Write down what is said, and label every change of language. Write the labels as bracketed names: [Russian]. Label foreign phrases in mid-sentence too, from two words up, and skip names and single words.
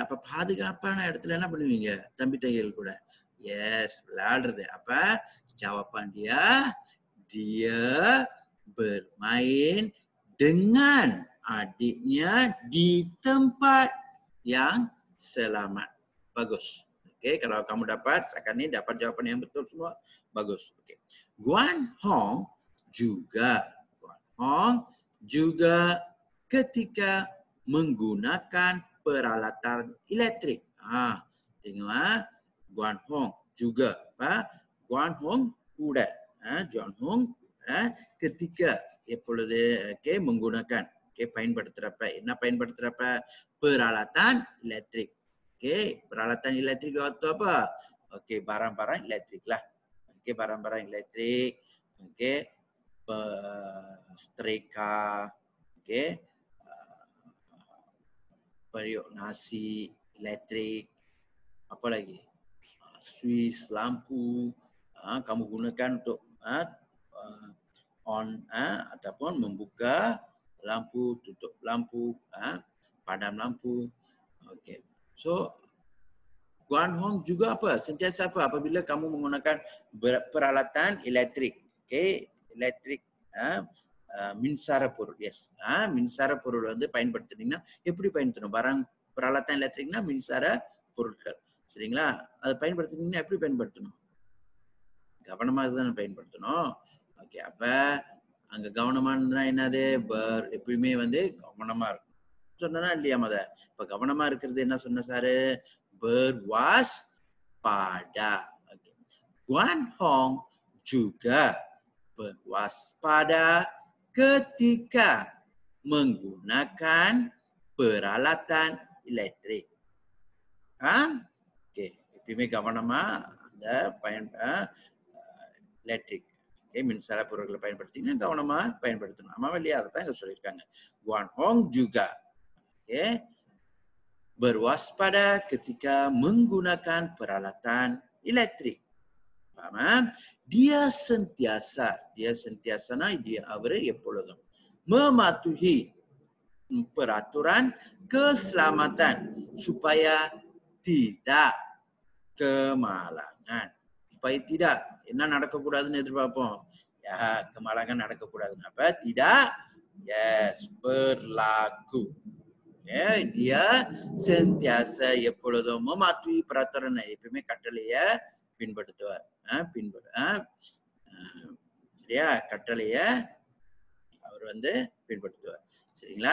[Tamil] அப்ப பாதுகாப்பான இடத்துல என்ன பண்ணுவீங்க? தம்பி தங்கைகள் கூட. எஸ், விளையாடுறது. [Malay] அப்ப jawapan dia bermain dengan adiknya di tempat yang selamat. Bagus. Oke, kalau kamu dapat, sekarang ini dapat jawapan yang betul semua. Bagus. Oke. Guan Hong juga ketika menggunakan peralatan elektrik. Tengok, Guan Hong juga. [Tamil] Guan Hong கூட. Guan Hong ketika எப்பொழுது menggunakan பயன்படுத்துறப்ப என்ன பயன்படுத்துறப்ப [Malay] peralatan elektrik. Peralatan elektrik itu apa? Barang-barang elektrik lah. Barang-barang elektrik. Setrika, periuk nasi, elektrik, apa lagi? Suis, lampu, kamu gunakan untuk on ataupun membuka lampu, tutup lampu, padam lampu. Okey. So Guan Hong juga apa? Sentiasa apa? Apabila kamu menggunakan peralatan elektrik. [Tamil] Okey, elektrik மின்சார பொருள். எஸ் மின்சார பொருள் வந்து பயன்படுத்துனீங்கன்னா எப்படி பயன்படுத்தணும்? [Malay] peralatan elektrikna [Tamil] மின்சார பொருட்கள். சரிங்களா? அதை பயன்படுத்துனீங்கன்னா எப்படி பயன்படுத்தணும்? கவனமா தான் பயன்படுத்தணும். ஓகே, அப்ப அங்க கவனமா இருந்தா என்னது? எப்பயுமே வந்து கவனமா இருக்கும். சொன்னா இல்லையா மத? இப்ப கவனமா இருக்கிறது என்ன சொன்ன சாரு? [Malay] Berwaspada. Okay. Guan Hong juga berwaspada ketika menggunakan peralatan elektrik. Okay. [Tamil] எப்பயுமே கவனமா அந்த எலக்ட்ரிக் மின்சார பொருட்களை பயன்படுத்திங்கன்னா கவனமா பயன்படுத்தணும். ஆமா இல்லையா? அதைத்தான் இங்க சொல்லியிருக்காங்க. [Malay] Guan Hong juga berwaspada ketika menggunakan peralatan elektrik. Faham? Dia sentiasa [Tamil] அவரு எப்பொழுதும் [Malay] mematuhi peraturan keselamatan supaya tidak kemalangan. Supaya tidak [Tamil] என்ன நடக்கக்கூடாதுன்னு எதிர்பார்ப்போம். கemalangan நடக்கக்கூடாதுன்னு. [Malay] அப்ப tidak berlaku. Dia sentiasa எப்பொழுதும் mematuhi peraturan, [Tamil] எப்பவுமே கட்டளையை பின்பற்றுவார். சரியா? கட்டளையை அவர் வந்து பின்பற்றுவார். சரிங்களா?